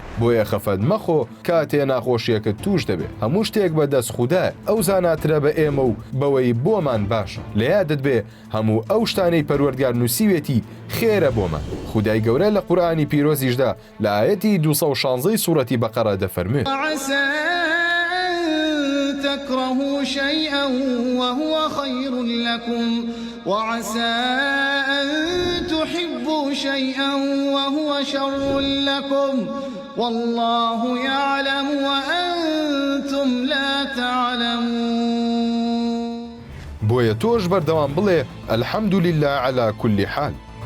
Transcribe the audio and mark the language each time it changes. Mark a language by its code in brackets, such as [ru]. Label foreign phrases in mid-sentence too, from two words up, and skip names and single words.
[ckb] بۆیە خەفەت مەخۆ کاتێ ناخۆشیەکەت توش دەبێت هەموو شتێک بەدەست خوددایە ئەو زاناترە بە ئێمە و بەوەی بۆمان باشە. لە یادت بێ هەموو ئەو شتانەی پەروەردگار نووسیوێتی خێرە بۆمان. خودای گەورە لە قورئانی پیرۆزیشدا لە ئایەتی 216 سوورەتی بەقەرە دەفەرمێت [ar] تكرهوا شيئا وهو خير لكم وعسى أن تحبوا شيئا وهو شر لكم والله يعلم وأنتم لا تعلمون. [ckb] بۆیە تۆش بەردەوام بڵێ [ar] الحەمدولله على كل حال.